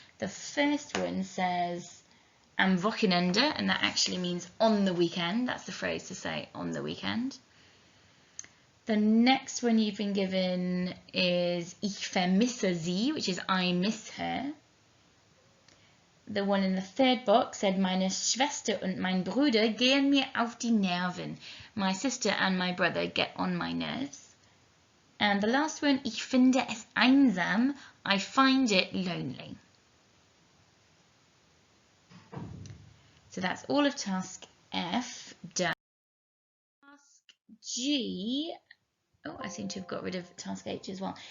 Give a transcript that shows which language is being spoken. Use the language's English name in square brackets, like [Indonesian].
[English] The first one says [German] am Wochenende, [English] and that actually means on the weekend. That's the phrase to say on the weekend. The next one you've been given is [German] Ich vermisse sie, [English] which is I miss her. The one in the third box said [German] meine Schwester und mein Bruder gehen mir auf die Nerven. [English] My sister and my brother get on my nerves. And the last one, [German] ich finde es einsam, [English] I find it lonely. So that's all of task F done. Task G, oh, I seem to have got rid of task H as well.